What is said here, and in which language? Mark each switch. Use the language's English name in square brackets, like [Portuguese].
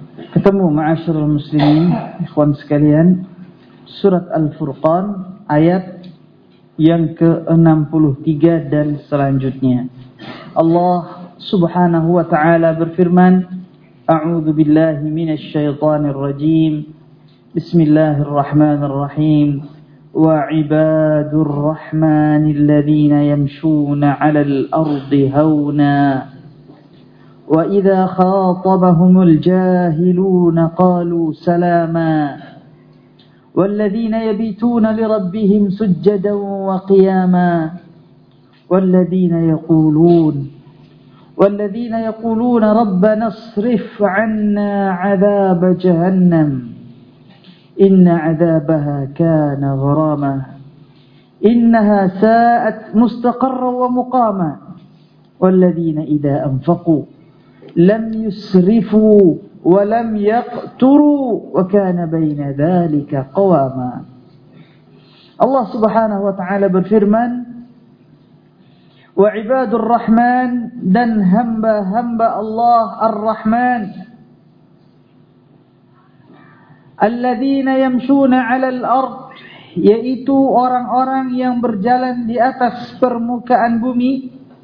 [Indonesian] Ketemu [Arabic] ma'asyiral muslimin, [Indonesian] ikhwan sekalian, surat Al-Furqan ayat yang ke-63 dan selanjutnya. [Arabic] Allah subhanahu wa ta'ala berfirman, a'udhu billahi minas syaitanir rajim, bismillahirrahmanirrahim, wa'ibadur rahmanilladhina yamshuna alal ardi hawna, وَإِذَا خَاطَبَهُمُ الْجَاهِلُونَ قَالُوا سَلَامًا وَالَّذِينَ يَبِيتُونَ لِرَبِّهِمْ سُجَّدًا وَقِيَامًا وَالَّذِينَ يَقُولُونَ رَبَّنَا اصْرِفْ عَنَّا عَذَابَ جَهَنَّمَ إِنَّ عَذَابَهَا كَانَ غَرَامًا إِنَّهَا سَاءَتْ مُسْتَقَرًّا وَمُقَامًا وَالَّذِينَ إِذَا أَنْفَقُوا لم يسرفوا ولم يقتروا وكان بين ذلك قواما. الله سبحانه وتعالى [Indonesian] berfirman, [Arabic] وعباد الرحمن [Indonesian] dan hamba-hamba Allah ar-Rahman, [Arabic] الذين يمشون على الأرض, [Indonesian] yaitu orang-orang yang berjalan di atas permukaan bumi,